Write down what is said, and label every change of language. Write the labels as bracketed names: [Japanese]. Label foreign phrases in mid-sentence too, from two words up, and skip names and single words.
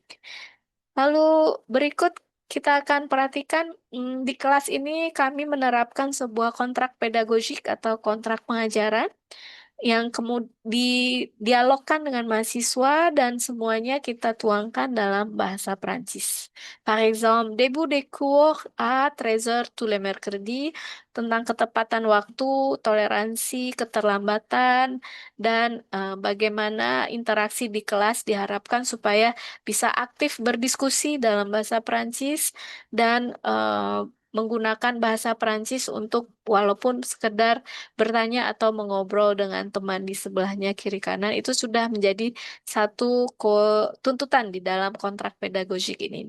[Indonesian] Lalu berikut kita akan perhatikan di kelas ini kami menerapkan sebuah kontrak pedagogik atau kontrak pengajaran yang kemudian didialogkan dengan mahasiswa dan semuanya kita tuangkan dalam bahasa Prancis. [French] Par exemple, début des cours à 13 heures tous les mercredis, [Indonesian] tentang ketepatan waktu, toleransi, keterlambatan, dan bagaimana interaksi di kelas diharapkan supaya bisa aktif berdiskusi dalam bahasa Prancis dan menggunakan bahasa Prancis untuk walaupun sekedar bertanya atau mengobrol dengan teman di sebelahnya kiri kanan itu sudah menjadi satu tuntutan di dalam kontrak pedagogik ini.